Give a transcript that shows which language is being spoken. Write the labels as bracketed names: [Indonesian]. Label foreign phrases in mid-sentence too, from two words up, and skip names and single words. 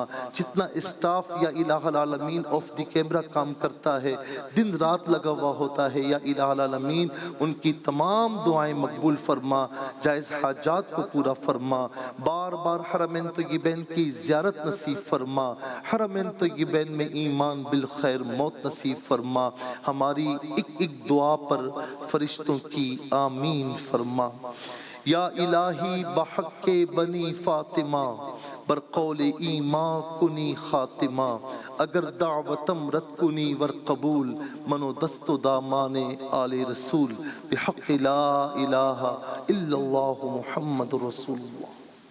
[Urdu] جتنا اسٹاف [Arabic] یا الہ العالمین [English] off the camera [Urdu] کام کرتا ہے، دن رات لگا ہوا ہوتا ہے، [Arabic] یا الہ العالمین [Urdu] ان کی تمام دعائیں مقبول فرما، جائز حاجات کو پورا فرما، بار بار حرمین طیبین کی زیارت نصیب فرما، حرمین طیبین میں ایمان بالخیر موت نصیب فرما، ہماری ایک ایک دعا پر فرشتوں کی آمین فرما۔ [Persian] یا الہی بحق بنی فاطمہ بر قول ایمان کنی خاتمہ، اگر دعوتم رد کنی ور قبول، منو دست و دامان آل رسول، بحق [Arabic] لا الہ الا اللہ محمد رسول اللہ۔